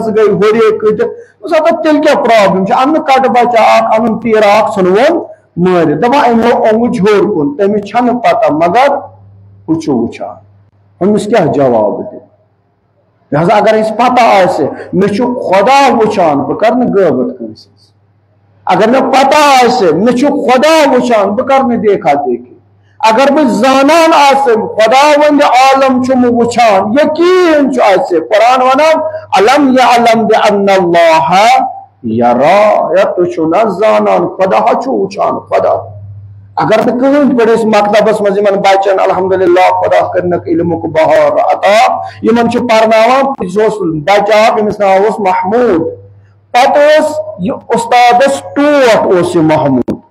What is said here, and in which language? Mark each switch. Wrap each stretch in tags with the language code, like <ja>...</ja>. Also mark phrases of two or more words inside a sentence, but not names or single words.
<ks>گٔے ہُرے کۭتیاہ دوٚپُس ہتا تیٚلہِ کیٛاہ پرابلم چھِ انُن کٹہٕ بچہ اکھ انُن تیٖرا اکھ ژھٕنوُن مٲرِتھ دپان أمۍ لوگ اوٚنگُج ہیوٚر کُن تٔمِس چھنہٕ پتہ مگر ہُہ چھُ وٕچھان أمِس کیٛاہ جواب دِنۍ لہذا اگر اَسہِ پتہ آسہِ مےٚ چھُ خدا وٕچھان بہٕ کرٕ نہٕ غٲبت کٲنٛسہِ ہٕنٛز اگر مےٚ پتہ آسہِ مےٚ چھُ خدا وٕچھان بہٕ کرٕ نہٕ</ks> <ur>دیکھا دیکھی</ur> <ks>اگر بہٕ زانان آسہٕ خدا ونہِ عالم چھُم وٕچھان یقیٖن چھُ اَسہِ قرآن ونان</ks> <ar>الم یعلم بأن اللہ یرا</ar> <ks>یا تُہۍ چھِو نہ زانان خدا چھُ وٕچھان خدا اگر نہٕ کٕہٕنۍ پٲٹھۍ أسۍ مکتبس منٛز یِمن بچن الحمدللہ خدا کٔرنکھ علمُک بہار عطا یِمن چھِ پرناوان یہِ اوس بچہ اکھ ییٚمِس ناو اوس محموٗد پتہٕ اوس یہِ اُستادس ٹوٹھ اوس یہِ محموٗد</ks>